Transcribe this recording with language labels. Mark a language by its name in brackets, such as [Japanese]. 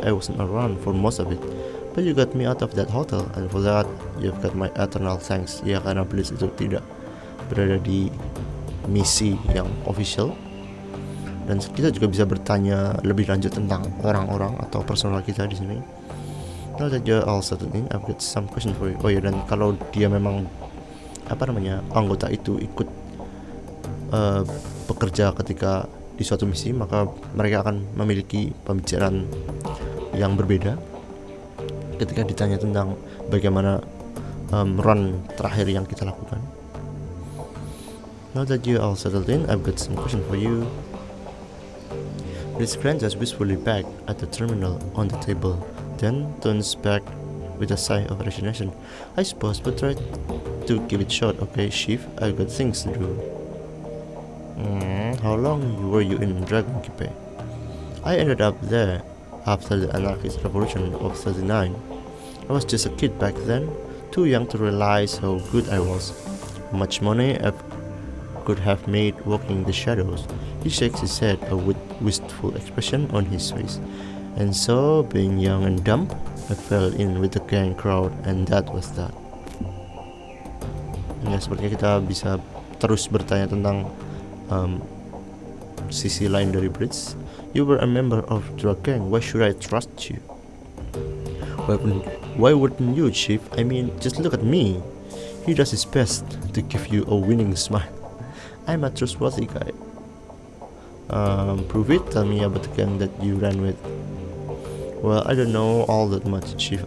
[English] I wasn't around for most of it, but you got me out of that hotel, and for that you've got my eternal thanks. [Indonesian] Ya, karena Blitz itu tidak berada di misi yang official, dan kita juga bisa bertanya lebih lanjut tentang orang-orang atau personal kita di sini. [English] Now that you're all settled in, I've got some question for you. [Indonesian] Oh ya, dan kalau dia memang anggota itu ikut bekerja ketika di suatu misi, maka mereka akan memiliki pembicaraan yang berbeda ketika ditanya tentang bagaimana run terakhir yang kita lakukan. [English] Now that you all settled in, I've got some question for you. Blitz glances wistfully back at the terminal on the table, then turns back with a sigh of resignation. I suppose, but try to keep it short, okay, Chief? I've got things to do. How long were you in Dragon Keep? I ended up there after the anarchist revolution of 39. I was just a kid back then, too young to realize how good I was, how much money I could have made walking the shadows. He shakes his head, a wistful expression on his face. And so, being young and dumb, I fell in with the gang crowd, and that was that. [Indonesian] Ya, sepertinya kita bisa terus bertanya tentang sisi lain dari Blitz. [English] You were a member of drug gang. Why should I trust you? Why wouldn't you, Chief? I mean, just look at me. He does his best to give you a winning smile. I'm a trustworthy guy. Prove it. Tell me about the gang that you ran with. Well, I don't know all that much, Chief.